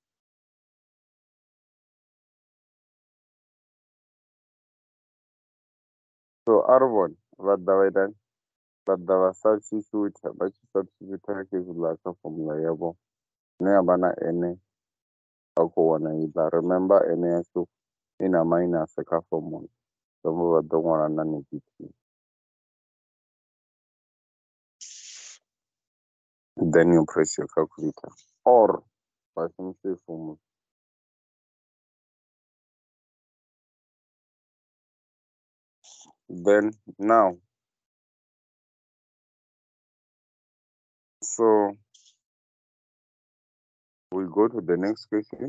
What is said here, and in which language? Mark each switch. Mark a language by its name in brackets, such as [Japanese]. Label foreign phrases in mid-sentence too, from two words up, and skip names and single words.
[Venda] So a ri vhone vha ḓa vha itani vha ḓa vha substitute vha tshi substitute kha hezwiḽa kha formula yavho ine ya vha na ene vha khou wana iḽa. Remember ene yashu i na minus kha formula zwiamba vha ḓo ṅwala na negative. [English] Then you press your calculator or [Venda] vha shumise formula. [English] Then now, so We go to the next question.